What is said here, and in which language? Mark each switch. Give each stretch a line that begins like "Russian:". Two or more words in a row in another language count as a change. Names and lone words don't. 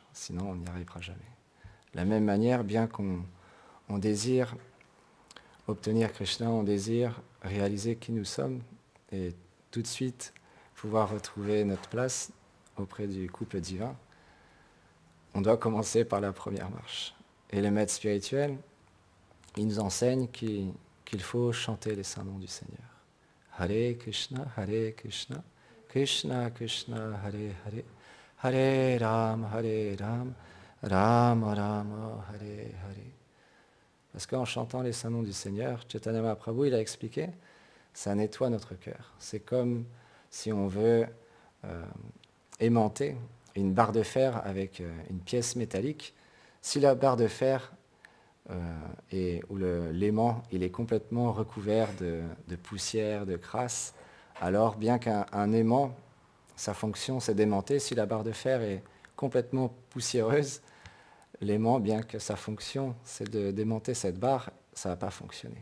French: Sinon, on n'y arrivera jamais. De la même manière, bien qu'on désire obtenir Krishna, on désire réaliser qui nous sommes et tout de suite pouvoir retrouver notre place auprès du couple divin, on doit commencer par la première marche. Et le maître spirituel, il nous enseigne qu'il faut chanter les saints noms du Seigneur.
Sanskrit: Hare Krishna, Krishna Krishna, Hare Hare, Hare Ram, Rama Rama, Hare Hare.
French: Parce qu'en chantant les saints noms du Seigneur, Chaitanya Mahaprabhu, il a expliqué, ça nettoie notre cœur. C'est comme si on veut aimanter une barre de fer avec une pièce métallique. Si la barre de fer où l'aimant il est complètement recouvert de poussière, de crasse, alors bien qu'un aimant, sa fonction c'est d'aimanter, si la barre de fer est complètement poussiéreuse, l'aimant, bien que sa fonction c'est de démonter cette barre, ça ne va pas fonctionner.